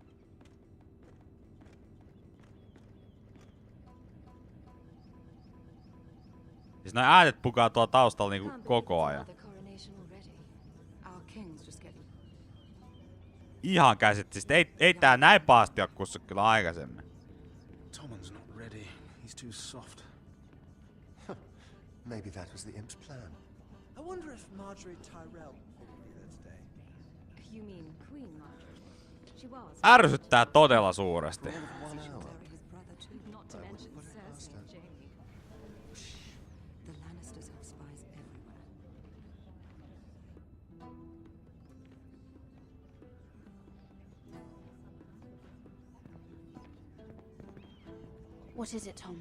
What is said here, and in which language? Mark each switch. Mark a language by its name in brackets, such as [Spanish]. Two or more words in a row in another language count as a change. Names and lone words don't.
[Finnish] Siis nää äänet pukaa tuolla taustalla niinku koko ajan. Ihan käsit, siis ei tää näin pahasti oo kussu kyllä aikaisemmin. [English] Tommen's not ready. He's too soft. Maybe that was the imp's plan. I wonder if Marjorie Tyrell will be there today. You mean Queen Marjorie? She was. [Finnish] Ärsyttää todella suuresti. [English] Not to mention Cersei and Jaime. The Lannisters have spies everywhere. What is it, Tom?